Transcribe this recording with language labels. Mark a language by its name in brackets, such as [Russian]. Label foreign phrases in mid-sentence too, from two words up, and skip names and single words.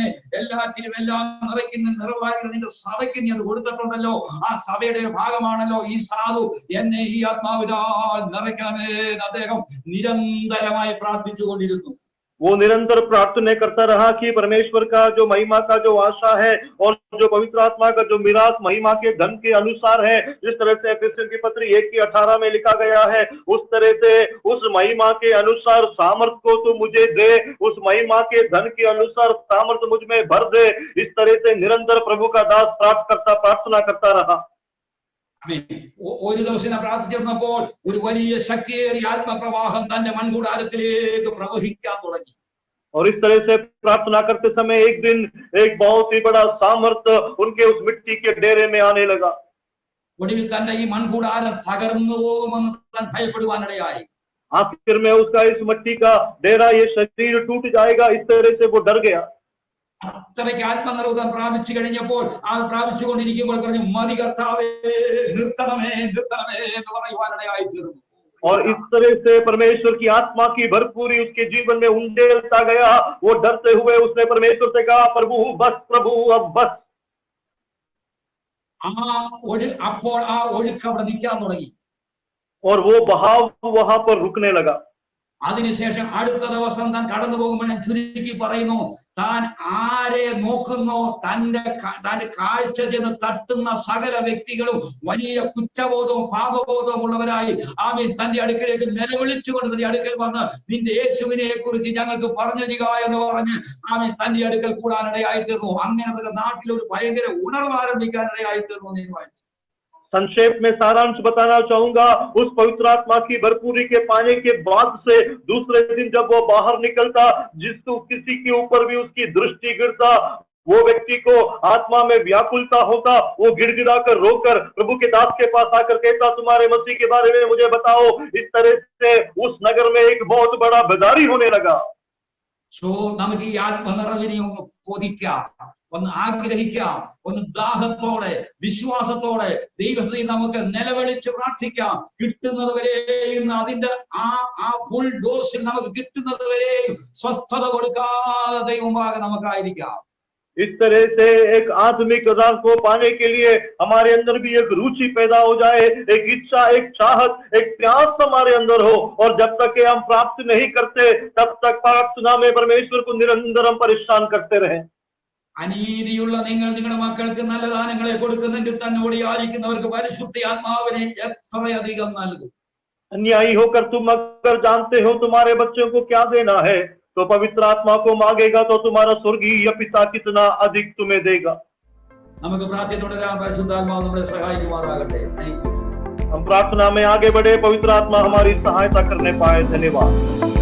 [Malayalam] എല്ലാറ്റിനും എല്ലാം നിറയ്ക്കുന്ന നിറവായിട്ട് നിന്റെ സഭയ്ക്ക് നീ അത് കൊടുത്തിട്ടുണ്ടല്ലോ. ആ സഭയുടെ ഒരു ഭാഗമാണല്ലോ ഈ സാധു. എന്നെ ഈ ആത്മാവിനാൽ നിറയ്ക്കണമേ. അദ്ദേഹം നിരന്തരമായി പ്രാർത്ഥിച്ചുകൊണ്ടിരുന്നു. [Hindi] वो निरंतर प्रार्थना करता रहा कि परमेश्वर का जो महिमा का जो आशा है और जो पवित्र आत्मा का जो मिरास महिमा के धन के अनुसार है, जिस तरह से एफेसियों की पत्री 1:18 में लिखा गया है, उस तरह से उस महिमा के अनुसार सामर्थ को तू मुझे दे, उस महिमा के धन के अनुसार सामर्थ मुझ में भर दे। इस तरह से निरंतर प्रभु का दास प्रार्थना करता रहा। [Malayalam] ഒരു ദിവസം പ്രാർത്ഥിച്ചിരുന്നപ്പോൾ ഒരു വലിയ ശക്തിയേറിയ ആത്മപ്രവാഹം തന്റെ മൺകൂടാരത്തിലേക്ക് പ്രവഹിക്കാൻ തുടങ്ങി. [Hindi] और इस तरह से प्रार्थना करते समय एक दिन एक बहुत ही बड़ा सामर्थ्य उनके उस मिट्टी के डेरे में आने लगा। [Malayalam] ഒടുവിൽ തന്റെ ഈ മൺകൂടാരം തകർന്നു പോകുമെന്ന് താൻ ഭയപ്പെടുവാനിടയായി. [Hindi] आखिर में उसका इस मिट्टी का डेरा, ये शरीर टूट जाएगा, इस तरह से वो डर गया। അത്രയ്ക്ക് ആത്മനിർവൃതം പ്രാപിച്ചു കഴിഞ്ഞപ്പോൾ അത് പ്രാപിച്ചുകൊണ്ടിരിക്കുമ്പോൾ പറഞ്ഞു, മതി കർത്താവേ, നിർത്തണമേ നിർത്തണമേ എന്ന് പറയുവാനിടയായി തീർന്നു. [Malayalam] और इस तरह से परमेश्वर की आत्मा की भरपूरी उसके जीवन में उंडेलता गया। वो डरते हुए उसने परमेश्वर से कहा, प्रभु बस, प्रभु अब बस। അപ്പോൾ ആ ഒഴുക്ക് അവിടെ നിൽക്കാൻ തുടങ്ങി. [Hindi] और वो बहाव वहां पर रुकने लगा। [Malayalam] അതിനുശേഷം അടുത്ത ദിവസം താൻ കടന്നു പോകുമ്പോൾ ഞാൻ ചുരുക്കി പറയുന്നു, താൻ ആരെ നോക്കുന്നോ തന്റെ കാഴ്ച ചെന്ന് തട്ടുന്ന സകല വ്യക്തികളും വലിയ കുറ്റബോധവും പാപബോധവും ഉള്ളവരായി ആമീൻ തന്റെ അടുക്കലേക്ക് നിലവിളിച്ചുകൊണ്ട് തന്റെ അടുക്കൽ വന്ന് നിന്റെ യേശുവിനെ കുറിച്ച് ഞങ്ങൾക്ക് പറഞ്ഞു തരിക എന്ന് പറഞ്ഞ് ആമീൻ തന്റെ അടുക്കൽ കൂടാനിടയായി തീർന്നു. അങ്ങനെ തന്റെ നാട്ടിൽ ഒരു ഭയങ്കര ഉണർവ് ആരംഭിക്കാനിടയായി തീർന്നു. എന്ന് വായിച്ചു. [Hindi] संक्षेप में सारांश बताना चाहूंगा, उस पवित्र आत्मा की भरपूरी के पाने के बाद से दूसरे दिन जब वो बाहर निकलता, किसी के ऊपर भी उसकी दृष्टि गिरता, वो व्यक्ति को आत्मा में व्याकुलता होता, वो गिड़गिड़ा कर रोकर प्रभु के दास के पास आकर कहता, तुम्हारे मसीह के बारे में मुझे बताओ। इस तरह से उस नगर में एक बहुत बड़ा बेदारी होने लगा। [Malayalam] നമുക്ക് ഈ ആത്മനിറവിനെ ഒന്ന് കൊതിക്കാം, ഒന്ന് ആഗ്രഹിക്കാം, ഒന്ന് ദാഹത്തോടെ വിശ്വാസത്തോടെ ദൈവത്തെ നമുക്ക് നിലവിളിച്ച് പ്രാർത്ഥിക്കാം. കിട്ടുന്നത് വരെയും അതിന്റെ ആ [English] full dose [Malayalam] നമുക്ക് കിട്ടുന്നത് വരെയും സ്വസ്ഥത കൊടുക്കാതെ ദൈവമാകെ നമുക്കായിരിക്കാം. [Hindi] इस तरह से एक आत्मिक आधार को पाने के लिए हमारे अंदर भी एक रुचि पैदा हो जाए, एक इच्छा, एक चाहत, एक प्यास हमारे अंदर हो। और जब तक कि हम प्राप्त नहीं करते तब तक प्रार्थना में परमेश्वर को निरंतर हम परेशान करते रहें। [Malayalam] അനീതിയുള്ള നിങ്ങൾ നിങ്ങളുടെ മക്കൾക്ക് നല്ല ദാനങ്ങളെ കൊടുക്കുന്നെങ്കിൽ തന്നോട് യാചിക്കുന്നവർക്ക് പരിശുദ്ധ ആത്മാവിനെ എത്രയധികം നൽകും. [Hindi] अन्यायी होकर तुम अगर जानते हो तुम्हारे बच्चों को क्या देना है, तो पवित्र आत्मा को मांगेगा तो तुम्हारा स्वर्गीय पिता कितना अधिक तुम्हें देगा। [Malayalam] നമുക്ക് പ്രാർത്ഥനയോടെ പരിശുദ്ധാത്മാവ് നമ്മളെ സഹായിക്കുമാറാകട്ടെ. [Hindi] हम प्रार्थना में आगे बढ़े, पवित्र आत्मा हमारी सहायता करने पाए। धन्यवाद।